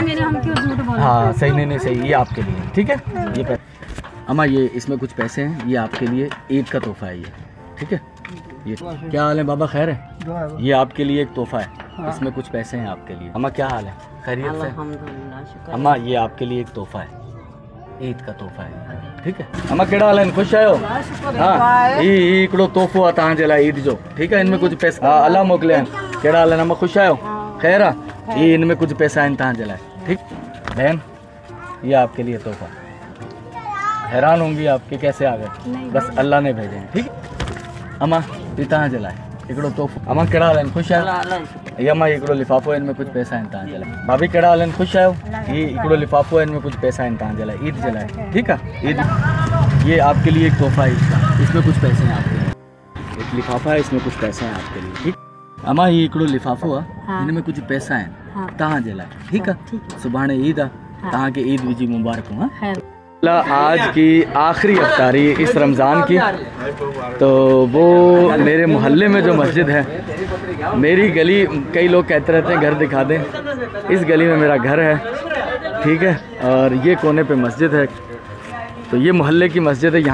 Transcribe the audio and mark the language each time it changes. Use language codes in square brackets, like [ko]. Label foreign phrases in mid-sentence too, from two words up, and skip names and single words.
[hi] हाँ सही, नहीं सही, ये आपके लिए, ठीक है। ये अम्मा ये इसमें कुछ पैसे हैं, ये आपके लिए ईद का तोहफा है ये, ठीक है। ये क्या हाल है बाबा, खैर है? ये आपके लिए एक तोहफा है, इसमें कुछ पैसे हैं आपके लिए। अम्मा क्या हाल है, खैरियत से? अम्मा ये आपके लिए एक तोहफा है, ईद का तोहफा है, ठीक है। [sd] अम्मा केड़ा हाल है, खुश आयो? हाँ इकड़ो तोहफो आहे तव्हांजे लाइ ईद जो, [hi] ठीक है। इनमें कुछ पैसा, [sd] हाँ अल्लाह मोकिलिया आहिनि। केड़ा हाल है अम्मा, खुश आयो? खैर आहे? [hi] ये इनमें कुछ पैसा [sd] आहिनि तव्हांजे लाइ, ठीक। [hi] बहन ये आपके लिए तोहफा, हैरान होंगी आपके कैसे आ गए, बस अल्लाह ने भेजे हैं, ठीक है। [sd] अम्मा ये तव्हांजे लाइ हिकिड़ो तोहफ़ो। अम्मा कहिड़ा हाल आहिनि, ख़ुशि आहियो? ये अम्मा हिकिड़ो लिफ़ाफ़ो आहे, हिन में कुझु पैसा आहिनि तव्हांजे लाइ। भाभी कहिड़ा हाल आहिनि, ख़ुशि आहियो? ये हिकिड़ो लिफ़ाफ़ो आहे, हिन में कुझु पैसा आहिनि तव्हांजे लाइ, ईद जे लाइ, ठीकु आहे। [hi] ईद ये आपके लिए एक तोहफ़ा है इसका, इसमें कुछ पैसे हैं आपके लिए। एक लिफ़ाफ़ा है, इसमें कुछ पैसे हैं आपके लिए, ठीक। [sd] अम्मा ये हिकिड़ो लिफ़ाफ़ो आहे, हिन में कुझु पैसा आहिनि तव्हांजे लाइ, ठीकु आहे। सुभाणे ईद आहे, तव्हांखे ईद जी मुबारक हो। [hi] आज की आखिरी अफ्तारी इस रमज़ान की, तो वो मेरे मोहल्ले में जो मस्जिद है, मेरी गली, कई लोग कहते रहते हैं घर दिखा दें, इस गली में मेरा घर है, ठीक है। और ये कोने पे मस्जिद है, तो ये मोहल्ले की मस्जिद है।